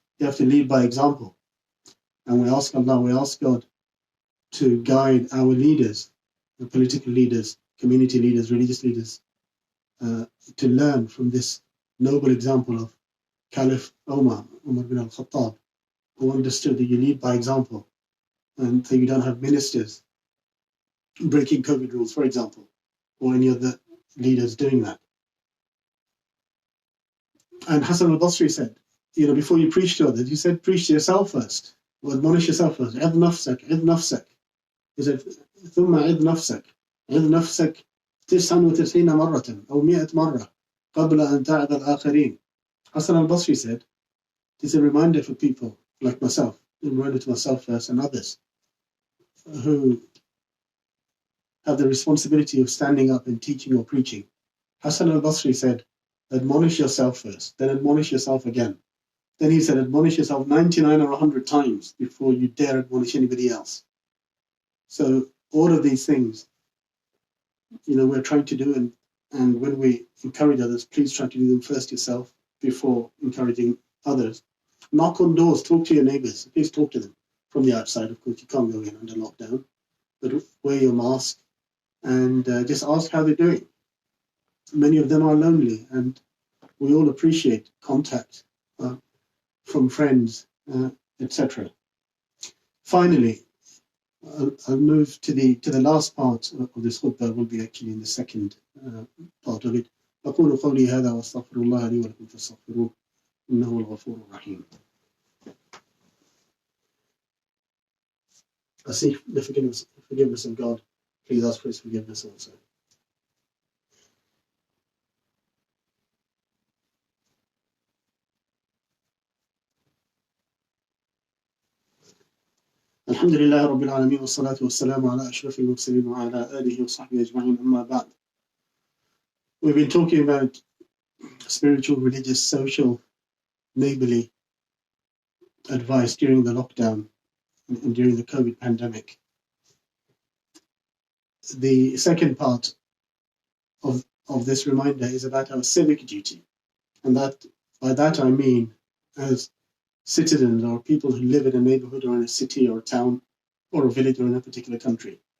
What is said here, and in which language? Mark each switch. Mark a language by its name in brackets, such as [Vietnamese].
[English] You have to lead by example. And we ask Allah, we ask God to guide our leaders, the political leaders, community leaders, religious leaders, to learn from this noble example of Caliph Umar bin al-Khattab, who understood that you lead by example, and so you don't have ministers breaking COVID rules, for example, or any other leaders doing that. And Hassan al-Basri said, before you preach to others, he said, preach to yourself first, or admonish yourself first. [Arabic] عِذْ نَفْسَكَ. [English] He said, [Arabic] ثُمَّ عِذْ نَفْسَكَ. عِذْ نَفْسَكَ 99 مرة أو 100 مرة قبل أن تعظ الآخرين. [English] Hassan al-Basri said, it's a reminder for people like myself, a reminder to myself first and others who have the responsibility of standing up and teaching or preaching. Hassan al-Basri said, admonish yourself first, then admonish yourself again. Then he said, admonish yourself 99 or 100 times before you dare admonish anybody else. So all of these things, we're trying to do, And when we encourage others, please try to do them first yourself before encouraging others. Knock on doors, talk to your neighbours. Please talk to them from the outside. Of course, you can't go in under lockdown, but wear your mask and just ask how they're doing. Many of them are lonely, and we all appreciate contact from friends, etc. Finally, I'll move to the last part of this khutbah. Will be actually in the second part of it. [Arabic] أقول قولي هذا وأستغفر الله لي ولكم فاستغفروه إنه هو الغفور الرحيم. [English] I seek the forgiveness of God. Please ask for His forgiveness also. [Arabic] الحمد لله رب العالمين والصلاة والسلام على أشرف المرسلين وعلى آله وصحبه أجمعين أما بعد. [English] We've been talking about spiritual, religious, social, neighbourly advice during the lockdown and during the COVID pandemic. The second part of this reminder is about our civic duty, and that by that I mean as citizens or people who live in a neighbourhood or in a city or a town or a village or in a particular country.